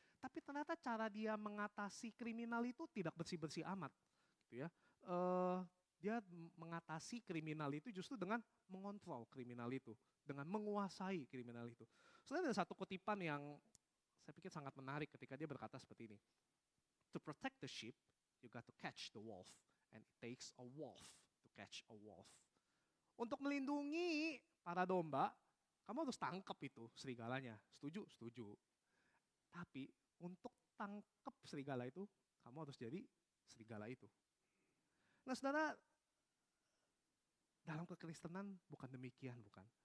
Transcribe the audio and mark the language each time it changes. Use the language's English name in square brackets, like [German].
[Indonesian] Tapi ternyata cara dia mengatasi kriminal itu tidak bersih-bersih amat gitu ya. Dia mengatasi kriminal itu justru dengan mengontrol kriminal itu, dengan menguasai kriminal itu. Sebenarnya ada satu kutipan yang saya pikir sangat menarik ketika dia berkata seperti ini. [English] To protect the sheep, you got to catch the wolf. And it takes a wolf to catch a wolf. [Indonesian] Untuk melindungi para domba, kamu harus tangkap itu serigalanya. Setuju? Setuju. Tapi untuk tangkap serigala itu, kamu harus jadi serigala itu. Nah saudara, dalam kekristenan bukan demikian, bukan?